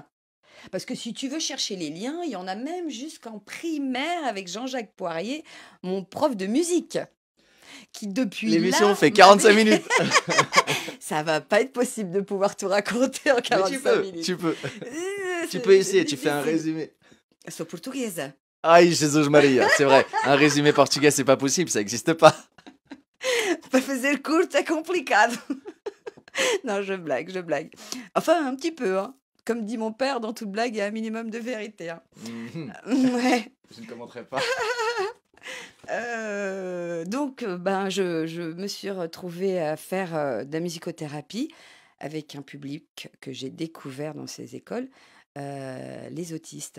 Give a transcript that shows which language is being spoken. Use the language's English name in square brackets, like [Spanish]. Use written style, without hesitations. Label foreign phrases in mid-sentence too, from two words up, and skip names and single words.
[French] Parce que si tu veux chercher les liens, il y en a même jusqu'en primaire avec Jean-Jacques Poirier, mon prof de musique, qui depuis L'émission là fait m'avait... 45 minutes. Ça va pas être possible de pouvoir tout raconter en Mais tu 45 peux, minutes. tu peux. Tu peux C'est essayer, tu fais un difficile. résumé. [Portuguese] Sou portuguesa. [French] Aïe, Jesus Maria, c'est vrai. Un résumé portugais, c'est pas possible, ça n'existe pas. [Portuguese] Para fazer curto é complicado. [French] Non, je blague, je blague. Enfin, un petit peu, hein. Comme dit mon père, dans toute blague, il y a un minimum de vérité, hein. Mhm. Ouais. Je ne commenterai pas. Donc, ben, je me suis retrouvée à faire de la musicothérapie avec un public que j'ai découvert dans ces écoles, les autistes.